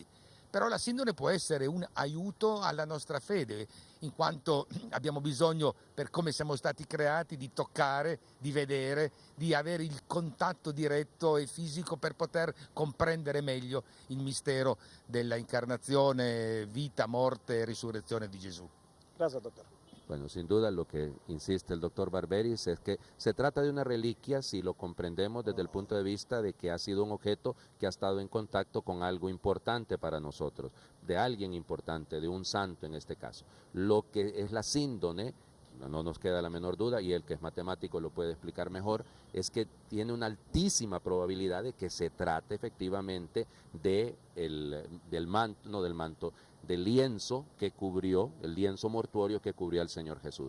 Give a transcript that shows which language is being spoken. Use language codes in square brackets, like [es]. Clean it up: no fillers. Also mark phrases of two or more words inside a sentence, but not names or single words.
[it] Però la Sindone può essere un aiuto alla nostra fede, in quanto abbiamo bisogno, per come siamo stati creati, di toccare, di vedere, di avere il contatto diretto e fisico per poter comprendere meglio il mistero della incarnazione, vita, morte e risurrezione di Gesù. [es] Gracias, doctor. Bueno, sin duda lo que insiste el doctor Barberis es que se trata de una reliquia si lo comprendemos desde el punto de vista de que ha sido un objeto que ha estado en contacto con algo importante para nosotros, de alguien importante, de un santo en este caso. Lo que es la síndone, no nos queda la menor duda, y el que es matemático lo puede explicar mejor, es que tiene una altísima probabilidad de que se trate efectivamente del lienzo que cubrió, el lienzo mortuorio que cubrió al Señor Jesús.